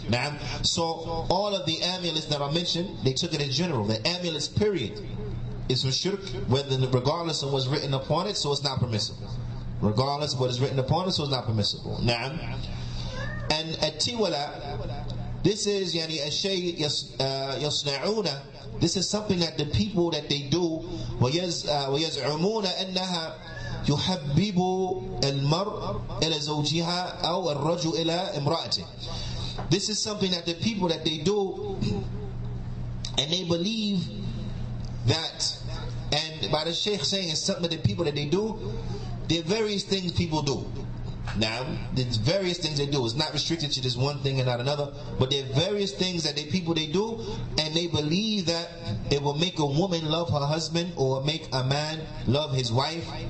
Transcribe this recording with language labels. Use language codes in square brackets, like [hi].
[en] Now, so all of the amulets that are mentioned, they took it in general. The amulets, period, is from shirk, regardless of what's written upon it, so it's not permissible. Regardless of what is written upon it, so it's not permissible. Now, and at tiwala, this is [ar] yani ashay yasna'una. [en] This is something that the people that they do, [ar] وَيَزْعُمُونَ أَنَّهَا يُحَبِّبُ الْمَرْءَ إِلَى زَوْجِهَا أَوْ الرَّجُلُ إِلَى إِمْرَأَتِهِ. [en] This is something that the people that they do, and they believe that, and by the Shaykh saying it's something that the people that they do, there are various things people do. Now, there's various things they do. It's not restricted to just one thing and not another, but there are various things that they do, and they believe that it will make a woman love her husband, or make a man love his wife.